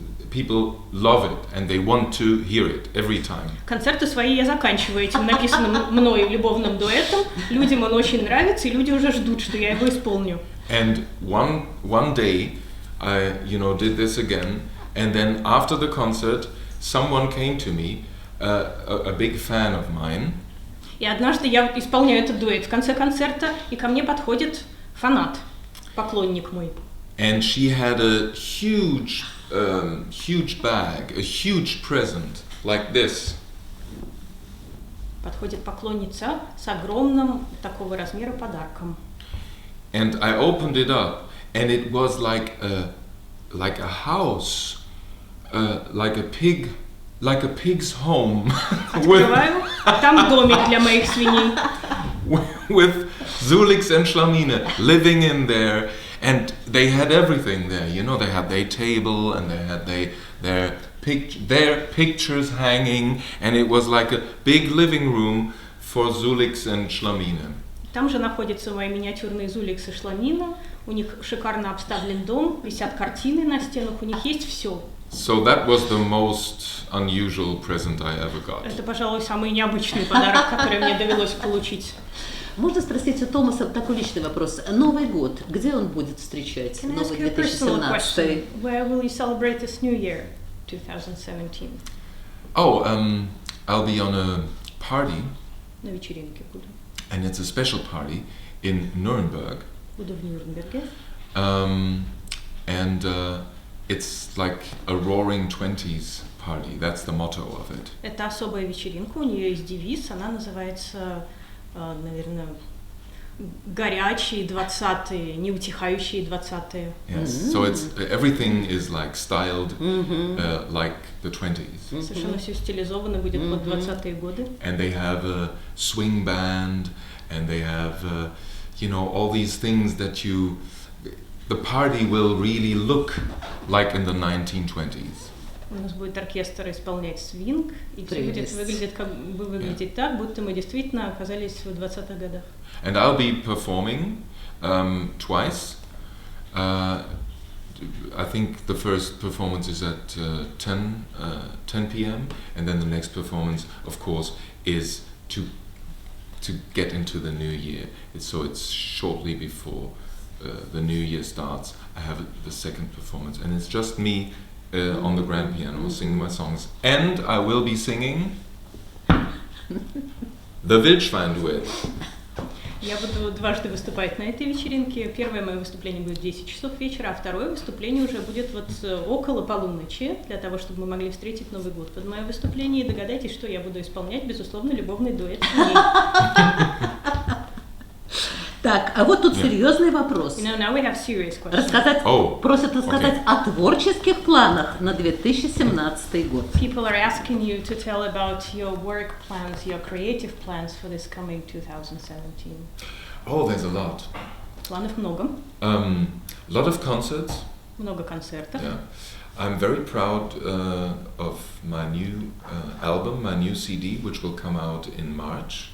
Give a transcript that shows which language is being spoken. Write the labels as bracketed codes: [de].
[en] People love it and they want to hear it every time. [ru] Концерты свои я заканчиваю этим написанным мной любовным дуэтом. Людям он очень нравится, и люди уже ждут, что я его исполню. [en] And one day I did this again, and then after the concert someone came to me, a big fan of mine. [ru] И однажды я исполняю этот дуэт в конце концерта, и ко мне подходит фанат. поклонник мой. [en] And she had a huge bag, a huge present, like this. [ru] Подходит поклонница с огромным такого размера подарком. [en] And I opened it up, and it was like a house, like a pig's home, [ru] Открываю, там домик для моих свиней. [en] with Zulix and Schlamine living in there, and they had everything there. You know, they had their table, and they had their pictures hanging, and it was like a big living room for Zulix and Schlamine. [ru] Там же находятся мои миниатюрные Зуликс и Шламина. У них шикарно обставлен дом, висят картины на стенах, у них есть все. [en] So that was the most unusual present I ever got. [ru] Это, пожалуй, самый необычный подарок, который мне довелось получить. Можно спросить у Томаса такой личный вопрос. Новый год, где он будет встречать? [en] Can I ask [ru] Новый [en] you a personal [ru] 2017? [en] question? Where will you celebrate this new year, 2017? Oh, I'll be on a party, [ru] На вечеринке буду. [en] and it's a special party in Nuremberg. [ru] Буду в Нюрнберге. [en] And it's like a roaring 20s party. That's the motto of it. [ru] Это особая вечеринка, у нее есть девиз, она называется, наверное, горячие 20-е, неутихающие 20-е. [en] Yes. So it's everything is like styled like the 20s. [ru] Совершенно все стилизовано будет под 20-е годы. [en] And they have a swing band, and they have all these things that the party will really look like in the 1920s. [ru] У нас будет оркестр исполнять свинг, и все будет выглядеть так, будто мы действительно оказались в 20-х годах. [en] And I'll be performing twice. I think the first performance is at 10 p.m. and then the next performance, of course, is to get into the new year. It's shortly before the new year starts. I have the second performance, and it's just me on the grand piano singing my songs. And I will be singing the Wildschwein duet. [ru] Я буду дважды выступать на этой вечеринке. Первое мое выступление будет в 10 часов вечера, а второе выступление уже будет вот около полуночи, для того, чтобы мы могли встретить Новый год под мое выступление. И догадайтесь, что я буду исполнять, безусловно, любовный дуэт с ней. Так, а вот тут серьезный вопрос. [en] Now we have serious questions. [ru] Просят рассказать о творческих планах на 2017 год. [en] People are asking you to tell about your work plans, your creative plans for this coming 2017. Oh, there's a lot. [ru] Планов много. [en] A lot of concerts. [ru] Много концертов. [en] Yeah. I'm very proud of my new album, my new CD, which will come out in March.